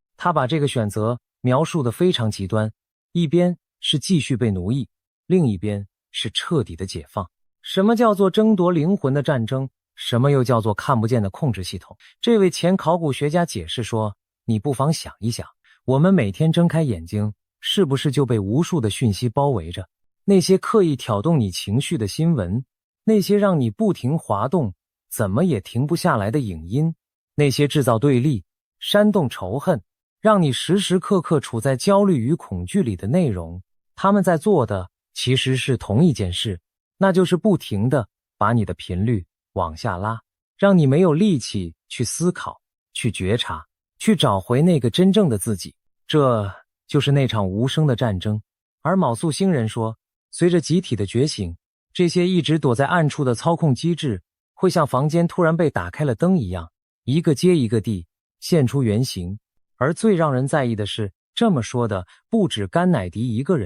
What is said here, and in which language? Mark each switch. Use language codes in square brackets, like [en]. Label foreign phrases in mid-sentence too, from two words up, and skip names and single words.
[zh] 他把這個選擇描述得非常極端，一邊是繼續被奴役，另一邊是徹底的解放。什麼叫做爭奪靈魂的戰爭？什麼又叫做看不見的控制系統？這位前考古學家解釋說，你不妨想一想，我們每天睜開眼睛，是不是就被無數的訊息包圍着？那些刻意挑動你情緒的新聞，那些讓你不停滑動，怎麼也停不下來的影音，那些制造對立、煽動仇恨，讓你時時刻刻處在焦慮與恐懼裡的內容，他們在做的其實是同一件事，那就是不停地把你的頻率往下拉，讓你沒有力氣去思考、去覺察、去找回那個真正的自己。這就是那場無聲的戰爭。而卯宿星人說，隨着集體的覺醒，這些一直躲在暗處的操控機制會像房間突然被打開了燈一樣，一個接一個地現出原形。而最讓人在意的是，這麼說的不止甘乃迪一個人。